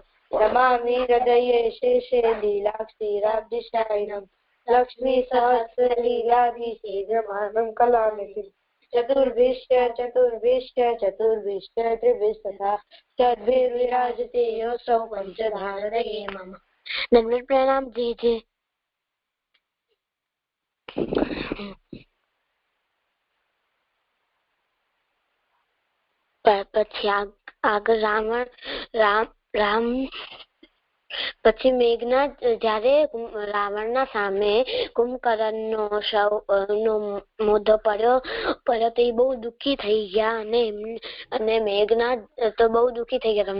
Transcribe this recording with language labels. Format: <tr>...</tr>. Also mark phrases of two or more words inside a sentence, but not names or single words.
<sa>नमामि हृदये शेषे लीलाक्षीराब्धिशायिनं लक्ष्मी सहस्रलीलाभिषेकमानं कलानिधिं चतुर्भिश्च त्रिभिस्तथा तद्भिर्विराजते योऽसौ पञ्चधारणे मम।</sa> <hi>दंडवत प्रणाम जी।</hi> <gu>પછી આગળ રામ પછી મેઘનાથ જયારે રાવણના સામે કુંભકર્ણનો મોઢો પડ્યો તો એ બહુ દુઃખી થઈ ગયા અને મેઘનાથ તો બહુ દુઃખી થઈ ગયા.</gu>